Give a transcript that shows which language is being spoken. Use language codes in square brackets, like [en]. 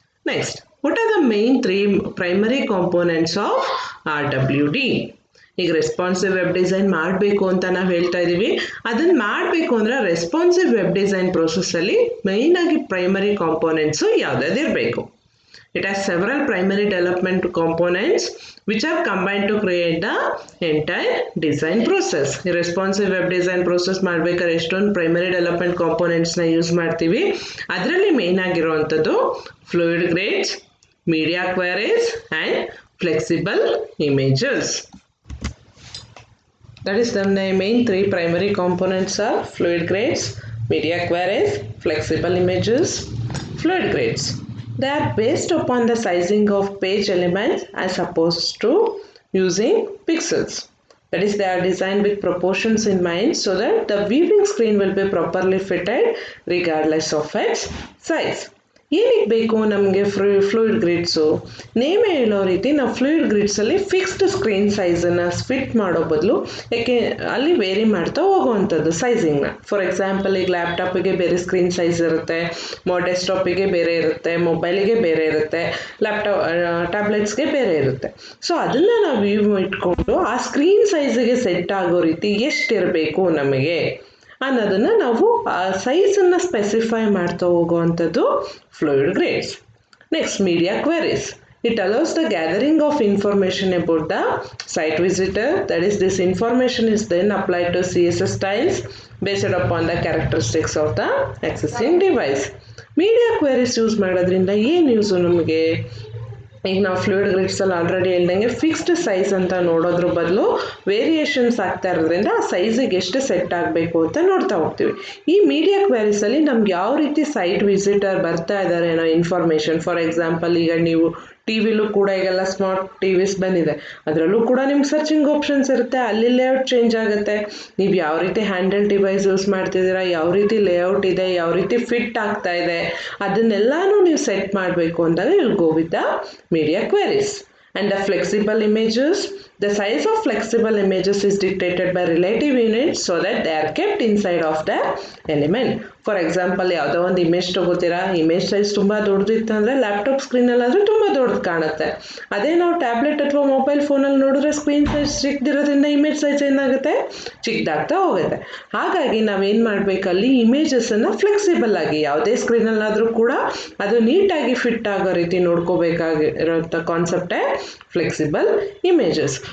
[en] Next, what are the main 3 primary components of RWD? [kn] ಈಗ responsive web design ಮಾಡಬೇಕು ಅಂತ ನಾವು ಹೇಳ್ತಾ ಇದ್ದೀವಿ. ಅದನ್ನು ಮಾಡಬೇಕು ಅಂದರೆ ರೆಸ್ಪಾನ್ಸಿವ್ ವೆಬ್ ಡಿಸೈನ್ ಪ್ರೋಸೆಸ್ಸಲ್ಲಿ ಮೇಯ್ನಾಗಿ primary ಕಾಂಪೋನೆಂಟ್ಸು ಯಾವುದಾದಿರಬೇಕು. [en] It has several primary development components which are combined to create the entire design process. [kn] ಈ ರೆಸ್ಪಾನ್ಸಿವ್ ವೆಬ್ ಡಿಸೈನ್ ಪ್ರೋಸೆಸ್ ಮಾಡಬೇಕಾದ್ರೆ ಎಷ್ಟೊಂದು ಪ್ರೈಮರಿ ಡೆವಲಪ್ಮೆಂಟ್ ಕಾಂಪೋನೆಂಟ್ಸ್ನ ಯೂಸ್ ಮಾಡ್ತೀವಿ. ಅದರಲ್ಲಿ ಮೇಯ್ನ್ ಆಗಿರುವಂಥದ್ದು fluid grades, media queries and flexible images. [en] That is the main 3 primary components are fluid grades, media queries, flexible images. Fluid grades, they are based upon the sizing of page elements as opposed to using pixels. That is, they are designed with proportions in mind so that the viewing screen will be properly fitted regardless of its size. [kn] ಏನಕ್ಕೆ ಬೇಕು ನಮಗೆ fluid ಗ್ರಿಡ್ಸು? ನೇಮೇ ಹೇಳೋ ರೀತಿ ನಾವು fluid ಗ್ರಿಡ್ಸಲ್ಲಿ fixed screen ಸೈಜನ್ನು fit ಮಾಡೋ ಬದಲು, ಯಾಕೆ ಅಲ್ಲಿ ವೇರಿ ಮಾಡ್ತಾ ಹೋಗುವಂಥದ್ದು ಸೈಜಿಂಗ್ನ. [en] for example, [kn] ಈಗ ಲ್ಯಾಪ್ಟಾಪಿಗೆ ಬೇರೆ ಸ್ಕ್ರೀನ್ ಸೈಜ್ ಇರುತ್ತೆ, ಡೆಸ್ಕ್ಟಾಪಿಗೆ ಬೇರೆ ಇರುತ್ತೆ, ಮೊಬೈಲಿಗೆ ಬೇರೆ ಇರುತ್ತೆ, ಟ್ಯಾಬ್ಲೆಟ್ಸ್ಗೆ ಬೇರೆ ಇರುತ್ತೆ. ಸೊ ಅದನ್ನು ನಾವು ಇಟ್ಕೊಂಡು ಆ ಸ್ಕ್ರೀನ್ ಸೈಜಿಗೆ ಸೆಟ್ ಆಗೋ ರೀತಿ ಎಷ್ಟಿರಬೇಕು ನಮಗೆ ಅನ್ನೋದನ್ನು ನಾವು ಆ ಸೈಜನ್ನು ಸ್ಪೆಸಿಫೈ ಮಾಡ್ತಾ ಹೋಗುವಂಥದ್ದು fluid grades. [en] Next, media queries. It allows the gathering of information about the site visitor. That is, this information is then applied to CSS styles based upon the characteristics of the accessing device. [kn] Media queries use ಮಾಡೋದ್ರಿಂದ ಏನು use ನಮಗೆ? ಈಗ ನಾವು fluid ಗ್ರಿಡ್ಸಲ್ಲಿ already ಹೇಳ್ದಂಗೆ fixed size ಅಂತ ನೋಡೋದ್ರ ಬದಲು variations ಆಗ್ತಾ ಇರೋದ್ರಿಂದ ಆ ಸೈಜಿಗೆ ಎಷ್ಟು ಸೆಟ್ ಆಗಬೇಕು ಅಂತ ನೋಡ್ತಾ ಹೋಗ್ತೀವಿ. ಈ ಮೀಡಿಯಾ ಕ್ವೆರೀಸಲ್ಲಿ ನಮ್ಗೆ ಯಾವ ರೀತಿ ಸೈಟ್ ವಿಸಿಟರ್ ಬರ್ತಾ ಇದ್ದಾರೆ ಅನ್ನೋ ಇನ್ಫಾರ್ಮೇಷನ್, [en] for example [kn] ಈಗ ನೀವು ಟಿ ವಿಲೂ ಕೂಡ ಈಗೆಲ್ಲ ಸ್ಮಾರ್ಟ್ ಟಿವಿಸ್ ಬಂದಿದೆ, ಅದರಲ್ಲೂ ಕೂಡ ನಿಮ್ಗೆ ಸರ್ಚಿಂಗ್ ಆಪ್ಷನ್ಸ್ ಇರುತ್ತೆ. ಅಲ್ಲಿ ಲೇಔಟ್ ಚೇಂಜ್ ಆಗುತ್ತೆ. ನೀವು ಯಾವ ರೀತಿ ಹ್ಯಾಂಡಲ್ ಡಿವೈಸ್ ಯೂಸ್ ಮಾಡ್ತಿದ್ದೀರಾ, ಯಾವ ರೀತಿ ಲೇಔಟ್ ಇದೆ, ಯಾವ ರೀತಿ ಫಿಟ್ ಆಗ್ತಾ ಇದೆ, ಅದನ್ನೆಲ್ಲನೂ ನೀವು ಸೆಟ್ ಮಾಡಬೇಕು ಅಂದಾಗ [en] Will go with the media queries. And the flexible images, the size of flexible images is dictated by relative units so that they are kept inside of the element. [kn] For example ಯಾವುದೋ ಒಂದು image ತಗೋತೀರಾ, image size ತುಂಬ ದೊಡ್ಡದಿತ್ತು ಅಂದರೆ laptop ಸ್ಕ್ರೀನಲ್ಲಾದರೆ ತುಂಬ ದೊಡ್ಡದು ಕಾಣುತ್ತೆ. ಅದೇ ನಾವು tablet ಅಥವಾ ಮೊಬೈಲ್ ಫೋನಲ್ಲಿ ನೋಡಿದ್ರೆ ಸ್ಕ್ರೀನ್ ಸೈಜ್ ಚಿಕ್ಕದಿರೋದ್ರಿಂದ ಇಮೇಜ್ ಸೈಜ್ ಏನಾಗುತ್ತೆ, ಚಿಕ್ಕದಾಗ್ತಾ ಹೋಗುತ್ತೆ. ಹಾಗಾಗಿ ನಾವೇನು ಮಾಡಬೇಕಲ್ಲಿ ಇಮೇಜಸನ್ನು ಫ್ಲೆಕ್ಸಿಬಲ್ ಆಗಿ ಯಾವುದೇ ಸ್ಕ್ರೀನಲ್ಲಾದರೂ ಕೂಡ ಅದು ನೀಟಾಗಿ ಫಿಟ್ ಆಗೋ ರೀತಿ ನೋಡ್ಕೋಬೇಕಾಗಿರೋಂಥ ಕಾನ್ಸೆಪ್ಟೇ ಫ್ಲೆಕ್ಸಿಬಲ್ ಇಮೇಜಸ್.